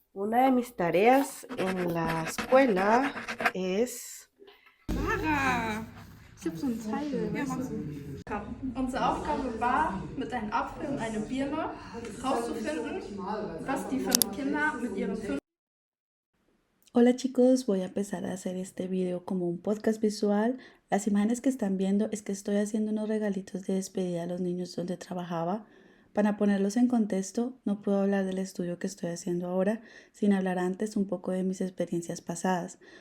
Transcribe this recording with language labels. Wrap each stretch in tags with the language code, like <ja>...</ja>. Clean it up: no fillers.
<es>Una de mis tareas en la escuela es...</es> <de>Lara, ich habe so einen Teil. Ja, mach so. Unsere Aufgabe war, mit einem Apfel und einer Birne rauszufinden, was die fünf Kinder mit ihren fünf...</de> <es>Hola chicos, voy a empezar a hacer este video como un podcast visual. Las imágenes que están viendo es que estoy haciendo unos regalitos de despedida a los niños donde trabajaba. Para ponerlos en contexto, no puedo hablar del estudio que estoy haciendo ahora sin hablar antes un poco de mis experiencias pasadas.</es>